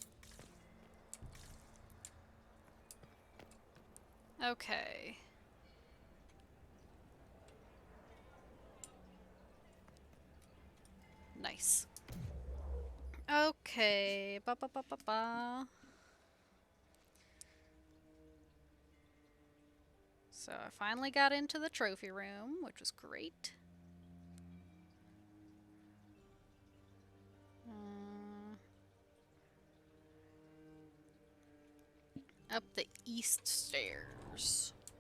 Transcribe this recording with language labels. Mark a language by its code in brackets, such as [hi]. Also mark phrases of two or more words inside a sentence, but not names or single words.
[en] Okay. Nice. Okay. Ba ba ba ba ba. So I finally got into the trophy room, which was great. Up the east stairs.